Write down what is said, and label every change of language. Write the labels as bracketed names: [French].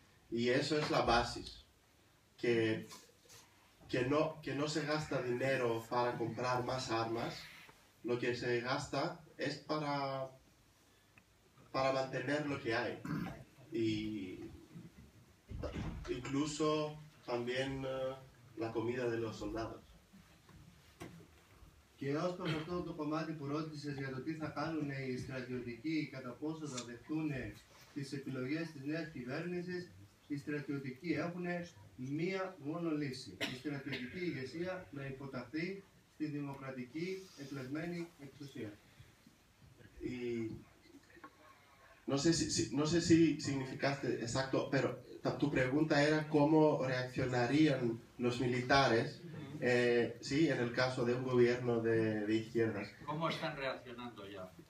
[Spanish] Y eso es la base, que no se gasta dinero para comprar más armas, lo que se gasta es para mantener lo que hay. Y incluso también la comida de los soldados. [Greek] Και ως προς αυτό το κομμάτι που ρώτησες για το τι θα κάνουν οι στρατιωτικοί, κατά πόσο θα δεχτούν τις επιλογές της νέας κυβέρνησης, οι στρατιωτικοί έχουν μία μόνο λύση. Η στρατιωτική ηγεσία να υποταχθεί στη δημοκρατική εκλεγμένη εξουσία. [Spanish] Y no sé si significaste exacto, pero tu pregunta era cómo reaccionarían los militares sí, en el caso de un gobierno de izquierdas. ¿Cómo están reaccionando ya?